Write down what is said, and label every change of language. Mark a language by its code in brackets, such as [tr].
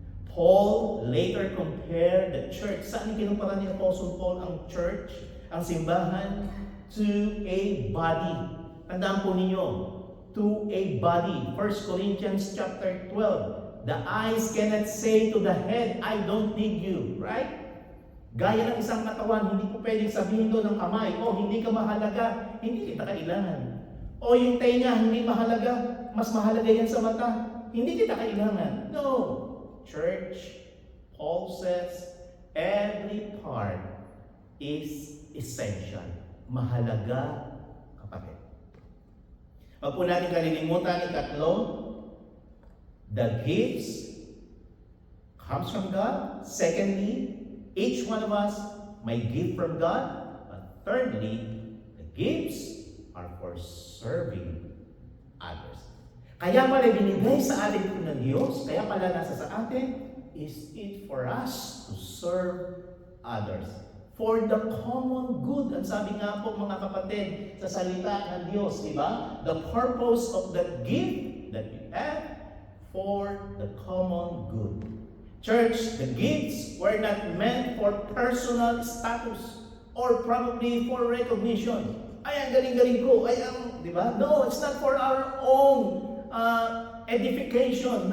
[en] Paul later compared the church. [tl] Saan kinumpara ni Apostle Paul ang church, ang simbahan, [en] to a body. [tl] Tandaan po ninyo, [en] to a body. 1 Corinthians chapter 12. The eyes cannot say to the head, I don't need you. Right? [tl] Gaya ng isang katawan, hindi ko pwedeng sabihin doon ng kamay, oh, hindi ka mahalaga, hindi kita kailangan. O yung tenga, hindi mahalaga, mas mahalaga yan sa mata, hindi kita kailangan. No. [en] Church, Paul says, every part is essential. [tl] Mahalaga, kapatid. Huwag po natin kalilimutan ikatlo, [en] the gifts comes from God. Secondly, each one of us may give from God. But thirdly, the gifts are for serving others. [tl] Kaya pala binigay sa atin ito ng Diyos, kaya pala nasa sa atin, [en] is it for us to serve others. For the common good. [tl] Ang sabi nga po mga kapatid sa salita ng Diyos, di ba? [en] The purpose of that gift that we have for the common good. Church, the gifts were not meant for personal status or probably for recognition. [tl] Ay, ang galing-galing ko. Ay, ang, di ba? [en] No, it's not for our own edification.